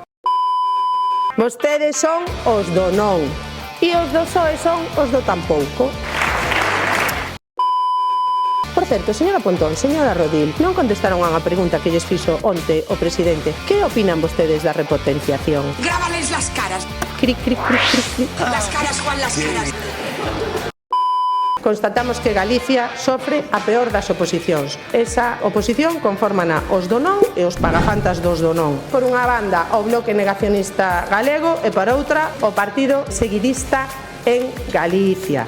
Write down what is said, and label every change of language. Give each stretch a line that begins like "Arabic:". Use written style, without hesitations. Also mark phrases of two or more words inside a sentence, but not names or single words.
Galician: Vostedes son os do non, e os do PSOE son os do tampouco. Por certo, señora Pontón, señora Rodil, non contestaron a unha pregunta que lles fixo onte o presidente. Que opinan vostedes da repotenciación?
Spanish: Grábales las caras. Cric, cric, cric, cric, cric. Las caras, Juan, las caras.
Galician: Constatamos que Galicia sofre a peor das oposicións. Esa oposición confórmana os do non e os pagafantas dos do non. Por unha banda, o Bloque Negacionista Galego e por outra, o Partido Seguidista en Galicia.